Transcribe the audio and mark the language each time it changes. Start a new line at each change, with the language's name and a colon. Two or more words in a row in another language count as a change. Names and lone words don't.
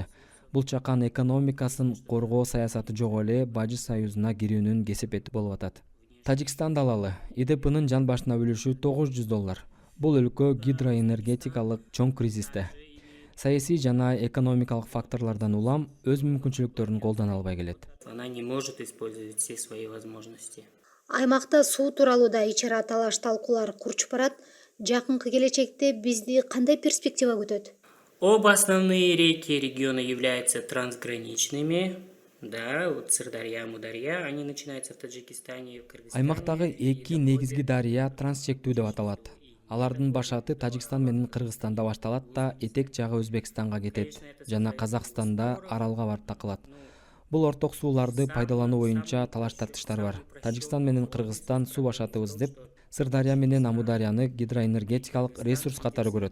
Kyrgyz: Бул чакан экономикасын коргоо саясаты жок эле Бажы союзуна кирүүнүн кесепети болуп атат. Тажикстанды алалы. ИДПнын жан башына үлүшү $900. Бул өлкө гидроэнергетикалык чоң кризисте. Саясий жана экономикалык факторлордон улам өз мүмкүнчүлүктөрүн колдоно албай келет.
Russian: Она не может использовать все свои возможности.
Kyrgyz: Аймакта суу тууралуу да ичара талаш талкуулар курчуп барат. Жакынкы келечекте бизди кандай перспектива күтөт?
Russian: Оба основные реки региона являются трансграничными. Да, вот Сырдарья, Мударья, они начинаются в Таджикистане и в Кыргызстане.
Kyrgyz: Аймактагы эки негизги дарыя трансчектүү деп аталат. Алардын башаты Тажикстан менен Кыргызстанда башталат да этек жагы Өзбекстанга кетет жана Казакстанда аралга барып такылат. Бул орток сууларды пайдалануу боюнча талаш тартыштар бар. Тажикстан менен Кыргызстан суу башатыбыз деп Сырдарья менен Амударьяны гидроэнергетикалык ресурс катары көрөт.